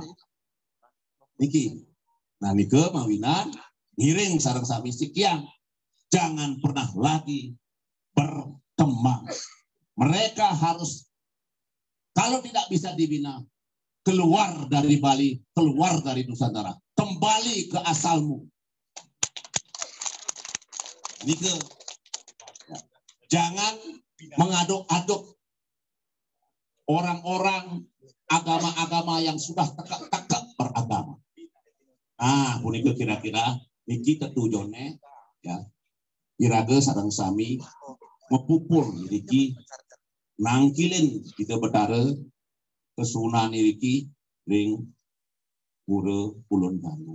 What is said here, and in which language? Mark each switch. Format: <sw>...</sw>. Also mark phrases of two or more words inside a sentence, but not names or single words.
<ban>Niki, nah nike mawinan ngiring sareng sami sikian,</ban> <id>jangan pernah lagi berkembang. Mereka harus, kalau tidak bisa dibina, keluar dari Bali, keluar dari Nusantara, kembali ke asalmu. Nike, jangan mengaduk-aduk orang-orang agama-agama yang sudah tekak-tekak beragama.</id> <ban>Ah, punika kira-kira niki tetujone ya. Iraga sareng sami mepupul niki nangkilin kita betara kesunan niki ring pura Kulon Bangu.</ban>